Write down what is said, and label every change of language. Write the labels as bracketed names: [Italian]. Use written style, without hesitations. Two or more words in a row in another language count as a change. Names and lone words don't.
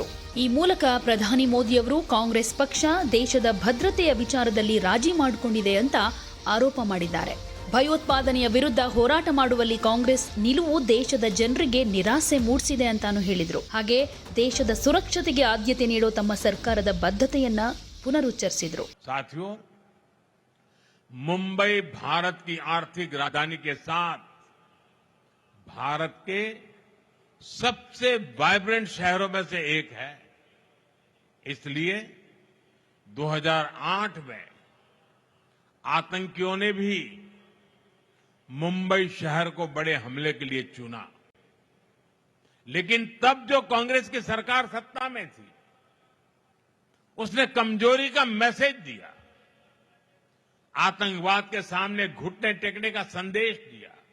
[Kannada] ಈ ಮೂಲಕ ಪ್ರಧಾನಿ ಮೋದಿಯವರು ಕಾಂಗ್ರೆಸ್ ಪಕ್ಷ ದೇಶದ ಭದ್ರತೆಯ ವಿಚಾರದಲ್ಲಿ ರಾಜಿ ಮಾಡಿಕೊಂಡಿದೆ ಅಂತ ಆರೋಪ ಮಾಡಿದ್ದಾರೆ. ಭಯೋತ್ಪಾದನೆಯ ವಿರುದ್ಧ ಹೋರಾಟ ಮಾಡುವಲ್ಲಿ ಕಾಂಗ್ರೆಸ್ ನಿಲುವು ದೇಶದ ಜನರಿಗೆ ನಿರಾಸೆ ಮೂಡಿಸಿದೆ ಅಂತಾನು ಹೇಳಿದ್ರು. ಹಾಗೆ ದೇಶದ ಸುರಕ್ಷತೆಗೆ ಆದ್ಯತೆ ನೀಡೋ ತಮ್ಮ ಸರ್ಕಾರದ ಬದ್ಧತೆಯನ್ನ ಪುನರುಚ್ಚರಿಸಿದ್ರು. [Hindi] मुंबई भारत की आर्थिक राजधानी के साथ भारत के सबसे वाइब्रेंट शहरों में से एक है. इसलिए 2008 में आतंकियों ने भी मुंबई शहर को बड़े हमले के लिए चुना, लेकिन तब जो कांग्रेस की सरकार सत्ता में थी उसने कमजोरी का मैसेज दिया, आतंकवाद के सामने घुटने टेकने का संदेश दिया.